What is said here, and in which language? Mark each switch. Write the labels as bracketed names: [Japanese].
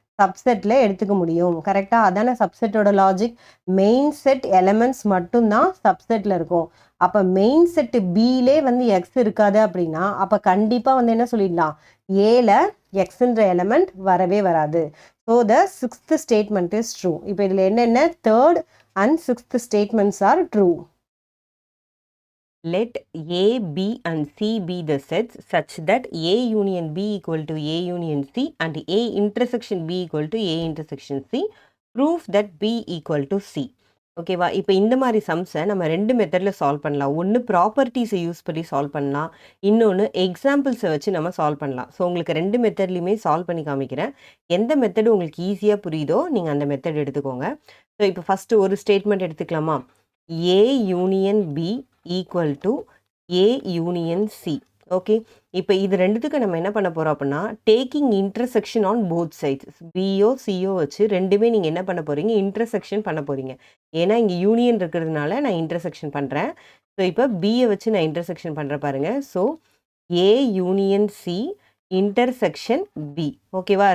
[Tamil] சப்செட்டில் எடுத்துக்க முடியும். கரெக்டாக? அதானே சப்செட்டோட லாஜிக். மெயின் செட் எலமெண்ட்ஸ் மட்டும்தான் சப்செட்டில் இருக்கும். அப்போ மெயின் செட்டு பிலே வந்து எக்ஸ் இருக்காது அப்படின்னா அப்போ கண்டிப்பாக வந்து என்ன சொல்லிடலாம்? ஏல எக்ஸ்ன்ற எலமெண்ட் வரவே வராது. [English] So the 6th statement is true. [Tamil] இப்போ இதில் என்னென்ன [English] 3rd and 6th statements are true. Let A, B and C be the sets such that A union B equal to A union C and A intersection B equal to A intersection C. Prove that B equal to C. ஓகேவா? [Tamil] இப்போ இந்த மாதிரி சம்ஸை நம்ம 2 மெத்தடில் solve பண்ணலாம். ஒன்று ப்ராப்பர்ட்டிஸை use பண்ணி solve பண்ணலாம், இன்னொன்று எக்ஸாம்பிள்ஸை வச்சு நம்ம சால்வ் பண்ணலாம். ஸோ உங்களுக்கு 2 மெத்தட்லையுமே சால்வ் பண்ணி காமிக்கிறேன். எந்த மெத்தடு உங்களுக்கு ஈஸியாக புரியுதோ நீங்கள் அந்த மெத்தட் எடுத்துக்கோங்க. ஸோ இப்போ ஃபஸ்ட்டு ஒரு ஸ்டேட்மெண்ட் எடுத்துக்கலாமா? [English] A union B equal to A union C. Okay. [Tamil] இப்போ இது ரெண்டுத்துக்கு நம்ம என்ன பண்ண போகிறோம் அப்படின்னா [English] Taking intersection on both sides. [Tamil] PO CO வச்சு ரெண்டுமே நீங்கள் என்ன பண்ண போகிறீங்க? இன்டர்செக்ஷன் பண்ண போகிறீங்க. ஏன்னா இங்கே யூனியன் இருக்கிறதுனால நான் இன்டர்செக்ஷன் பண்ணுறேன். ஸோ இப்போ பியை வச்சு நான் இன்டர்செக்ஷன் பண்ணுறேன் பாருங்கள். [English] So A union C intersection B. ஓகேவா?